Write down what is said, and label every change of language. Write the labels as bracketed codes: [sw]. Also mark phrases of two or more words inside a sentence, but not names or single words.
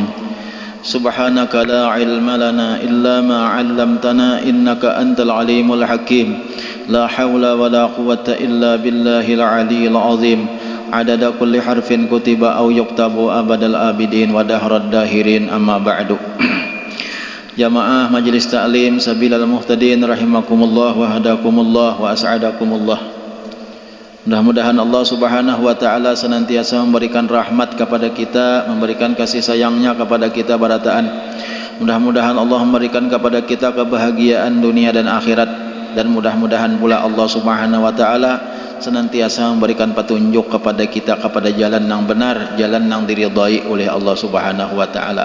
[ar] سبحانك لا علم لنا إلا ما علمتنا إنك أنت العليم الحكيم. لا حول ولا قوة إلا بالله العلي العظيم. عدد كل حرف كتب أو يكتب أبد الآبدين ودهر الداهرين. أما بعد. [id] Jamaah Majelis Ta'lim Sabilal Muhtadin [ar] رحمكم الله وهداكم الله وأسعدكم الله. [id] Mudah-mudahan Allah [ar] سبحانه وتعالى [id] senantiasa memberikan rahmat kepada kita, memberikan kasih sayangnya kepada kita barataan. Mudah-mudahan Allah memberikan kepada kita kebahagiaan dunia dan akhirat, dan mudah-mudahan pula Allah [ar] سبحانه وتعالى [id] senantiasa memberikan petunjuk kepada kita kepada jalan yang benar, jalan yang diridhai oleh Allah [ar] سبحانه وتعالى.